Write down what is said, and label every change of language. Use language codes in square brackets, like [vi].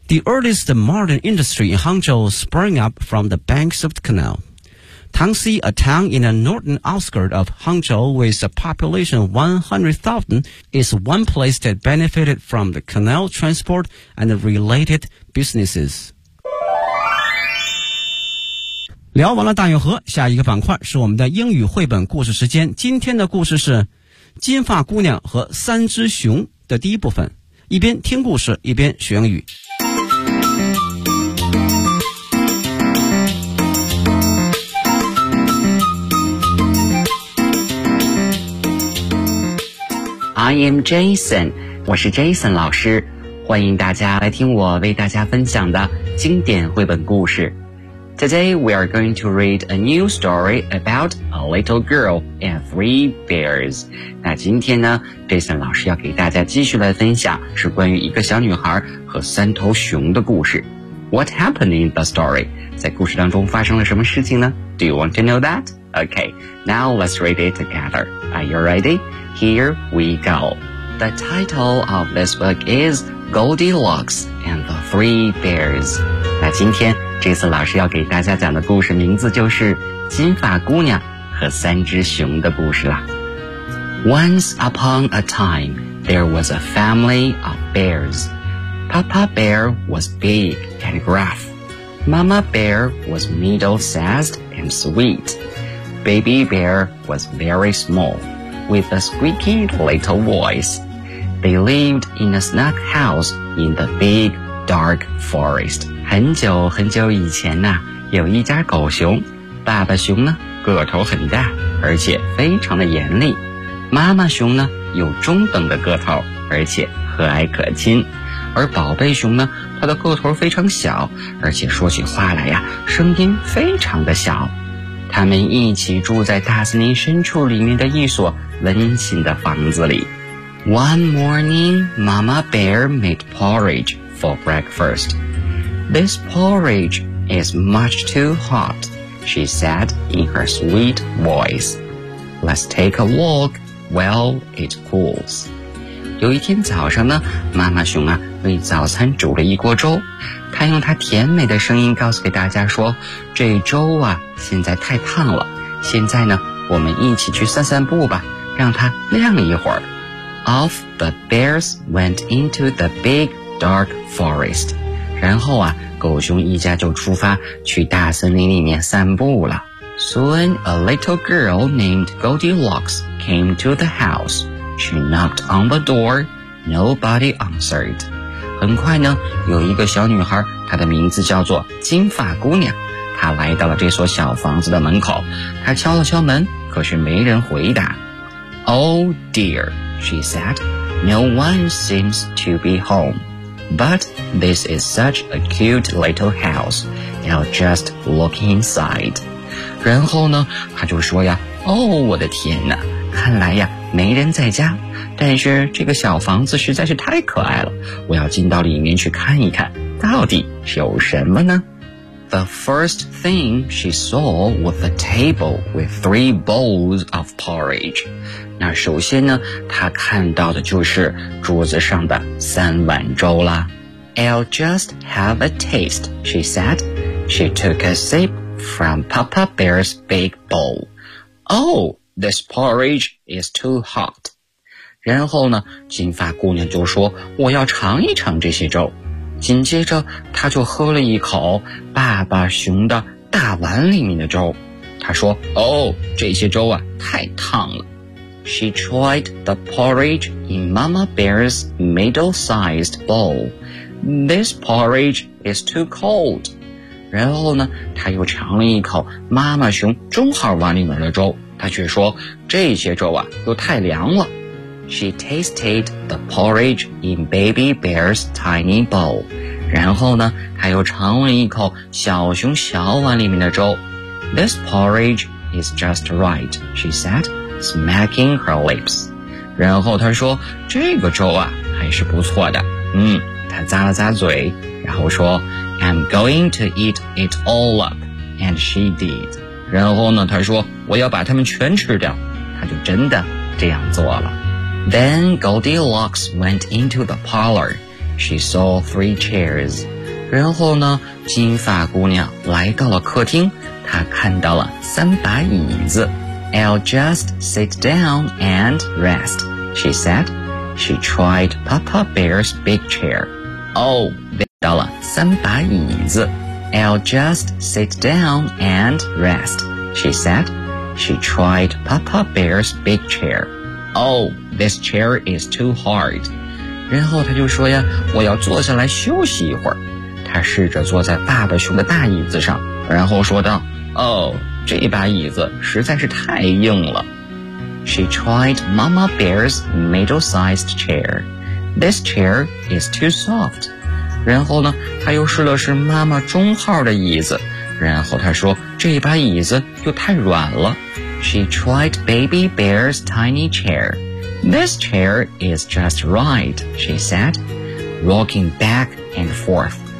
[en] The earliest modern industry in Hangzhou sprang up from the banks of the canal. Tangxi, a town in the northern outskirts of Hangzhou with a population of 100,000, is one place that benefited from the canal transport and the related businesses. [zh] 聊完了大运河，下一个板块是我们的英语绘本故事时间。今天的故事是《金发姑娘和三只熊》的第一部分。一边听故事，一边学英语。 [en] I am Jason, [zh] 我是 Jason 老师，欢迎大家来听我为大家分享的经典绘本故事。 [en] Today we are going to read a new story about a little girl and three bears. [zh] 那今天呢 ,Jason 老师要给大家继续来分享是关于一个小女孩和三头熊的故事。 [en] What happened in the story? [zh] 在故事当中发生了什么事情呢 [en] ?Do you want to know that? Okay, now let's read it together. Are you ready? Here we go. The title of this book is Goldilocks and the Three Bears. [zh] 那今天这次老师要给大家讲的故事名字就是金发姑娘和三只熊的故事啦。 [en] Once upon a time, there was a family of bears. Papa Bear was big and gruff. Mama Bear was middle-sized and sweet. Baby Bear was very small. With a squeaky little voice. They lived in a snug house in the big dark forest. [zh] 很久很久以前呢、啊、有一家狗熊。爸爸熊呢个头很大而且非常的严厉。妈妈熊呢有中等的个头而且和蔼可亲。而宝贝熊呢它的个头非常小而且说起话来呀、啊、声音非常的小。他们一起住在大森林深处里面的一所温馨的房子里。 [en] One morning, Mama Bear made porridge for breakfast. This porridge is much too hot, she said in her sweet voice. Let's take a walk while it cools. [zh] 有一天早上呢，妈妈熊啊，为早餐煮了一锅粥。她用她甜美的声音告诉给大家说，这粥啊，现在太烫了。现在呢，我们一起去散散步吧。让它亮一会儿。 [en] Off the bears went into the big dark forest. [zh] 然后啊，狗熊一家就出发去大森林里面散步了。 [en] Soon a little girl named Goldilocks came to the house. She knocked on the door. Nobody answered. [zh] 很快呢，有一个小女孩，她的名字叫做金发姑娘。她来到了这所小房子的门口。她敲了敲门，可是没人回答。 [en] Oh dear, she said, no one seems to be home. But this is such a cute little house, I'll just look inside. [zh] 然后呢，他就说呀，哦，我的天哪，看来呀，没人在家，但是这个小房子实在是太可爱了，我要进到里面去看一看，到底有什么呢？ [en] The first thing she saw was a table with three bowls of porridge. [zh] 那首先呢，她看到的就是桌子上的三碗粥啦。 [en] I'll just have a taste, she said. She took a sip from Papa Bear's big bowl. Oh, this porridge is too hot. [zh] 然后呢，金发姑娘就说，我要尝一尝这些粥。紧接着他就喝了一口爸爸熊的大碗里面的粥。他说哦这些粥啊太烫了。 [en] She tried the porridge in Mama Bear's middle-sized bowl. This porridge is too cold. [zh] 然后呢他又尝了一口妈妈熊中号碗里面的粥。他却说这些粥啊又太凉了。 [en] She tasted the porridge in Baby Bear's tiny bowl. [zh] 然后呢，她又尝了一口小熊小碗里面的粥。 [en] This porridge is just right, she said, smacking her lips. [zh] 然后她说，这个粥啊，还是不错的。嗯，她咂了咂嘴，然后说 [en] I'm going to eat it all up. And she did. [zh] 然后呢，她说，我要把它们全吃掉。她就真的这样做了。 [en] Then Goldilocks went into the parlor. She saw three chairs. [zh] 然后呢，金发姑娘来到了客厅，她看到了三把椅子。 [en] I'll just sit down and rest, she said. She tried Papa Bear's big chair. [zh] Oh, 到了三把椅子。 [en] I'll just sit down and rest, she said. She tried Papa Bear's big chair. Oh, this chair is too hard. [zh] 然后他就说呀，我要坐下来休息一会儿。他试着坐在爸爸熊的大椅子上，然后说道， Oh,这把椅子实在是太硬了。 [en] She tried Mama Bear's middle-sized chair. This chair is too soft. [zh] 然后呢，她又试了试妈妈中号的椅子。然后她说，这把椅子又太软了。 [en] She tried Baby Bear's tiny chair. This chair is just right, she said, rocking back and forth.